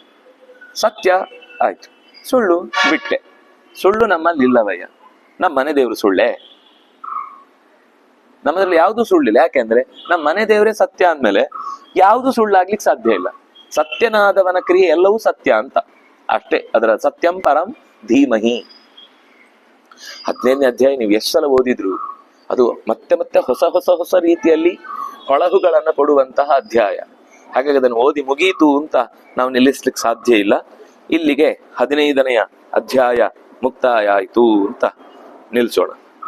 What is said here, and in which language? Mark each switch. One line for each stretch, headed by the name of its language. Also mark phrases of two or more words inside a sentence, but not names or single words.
Kannada: ಸತ್ಯ ಆಯ್ತು, ಸುಳ್ಳು ಬಿಟ್ಟೆ. ಸುಳ್ಳು ನಮ್ಮಲ್ಲಿ ಇಲ್ಲವಯ್ಯ. ನಮ್ಮ ಮನೆ ದೇವ್ರು ಸುಳ್ಳೆ? ನಮ್ಮದ್ರಲ್ಲಿ ಯಾವ್ದು ಸುಳ್ಳಿಲ್ಲ. ಯಾಕೆಂದ್ರೆ ನಮ್ಮ ಮನೆ ದೇವರೇ ಸತ್ಯ ಅಂದ್ಮೇಲೆ ಯಾವ್ದು ಸುಳ್ಳಾಗ್ಲಿಕ್ಕೆ ಸಾಧ್ಯ ಇಲ್ಲ. ಸತ್ಯನಾದವನ ಕ್ರಿಯೆ ಎಲ್ಲವೂ ಸತ್ಯ ಅಂತ ಅಷ್ಟೇ. ಅದರ
Sanskrit: ಸತ್ಯಂ ಪರಂ ಧೀಮಹಿ
Kannada: 15ನೇ ಅಧ್ಯಾಯ ನೀವು ಎಷ್ಟು ಸಲ ಓದಿದ್ರು ಅದು ಮತ್ತೆ ಮತ್ತೆ ಹೊಸ ರೀತಿಯಲ್ಲಿ ಹೊಳಹುಗಳನ್ನ ಕೊಡುವಂತಹ ಅಧ್ಯಾಯ. ಹಾಗಾಗಿ ಅದನ್ನು ಓದಿ ಮುಗೀತು ಅಂತ ನಾವು ನಿಲ್ಲಿಸ್ಲಿಕ್ಕೆ ಸಾಧ್ಯ ಇಲ್ಲ. ಇಲ್ಲಿಗೆ 15ನೆಯ ಅಧ್ಯಾಯ ಮುಕ್ತಾಯ ಆಯ್ತು ಅಂತ ನಿಲ್ಸೋಣ.